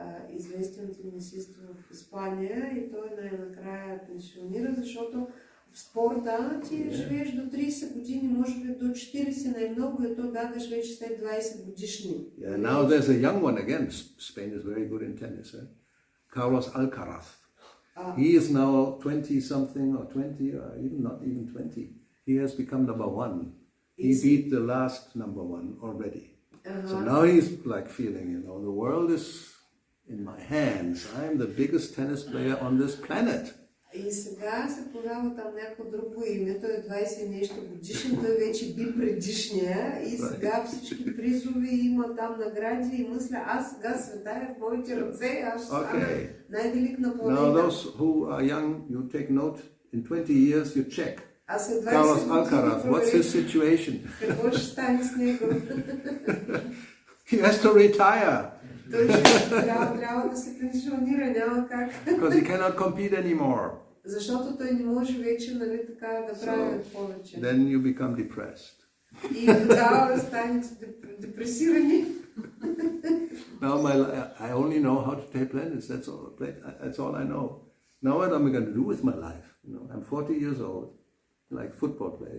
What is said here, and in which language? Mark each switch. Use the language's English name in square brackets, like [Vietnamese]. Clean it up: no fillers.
[Bulgarian] Известен тенисист в Испания и той най-накрая пенсионира, защото в спорта ти живееш до 30 години, може би до 40 най-много и то бягаш вече след 20 годишни. [English] Yeah, now there's a young one again. Spain is very good in tennis. Carlos Alcaraz. He is now 20-something or 20 or not even 20. He has become number one. He beat the last number one already. So now he's like feeling, the world is in my hands. I'm the biggest tennis player on this planet. [Bulgarian] И сега се подава там някакво друго име, той е 20 и нещо годишен, той вече би предишния и сега всички призови има там награди и мисля, аз сега света е в моите ръце, аз ще стана най-велик на планета. [English] Now those who are young, you take note, in 20 years you check. [Bulgarian] А след 20 [English] Carlos Alcaraz, what's his situation? [Bulgarian] Какво ще стане с него? [English] He has to retire. [Bulgarian] Той трябва да се пенсионира, няма как. [English] Because he cannot compete anymore. [Bulgarian] Защото той не може вече, нали, така да прави повече. [English] Then you become depressed. [Bulgarian] И тогава станете депресирани. [English] Now I only know how to play tennis. That's all I know. Now what am I going to do with my life? You know, I'm 40 years old, like football player.